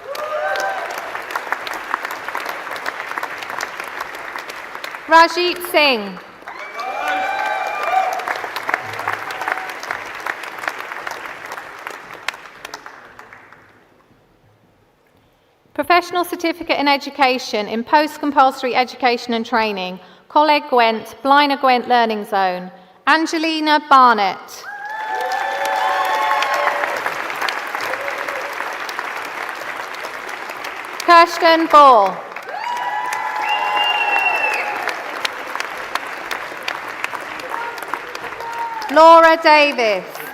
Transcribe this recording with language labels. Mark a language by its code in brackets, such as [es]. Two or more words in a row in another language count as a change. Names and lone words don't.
[en] Rajit Singh. Professional Certificate in Education in Post-Compulsory Education and Training, Coleg Gwent, Blaenau Gwent Learning Zone, Angelina Barnett. Kirsten Ball. Laura Davis.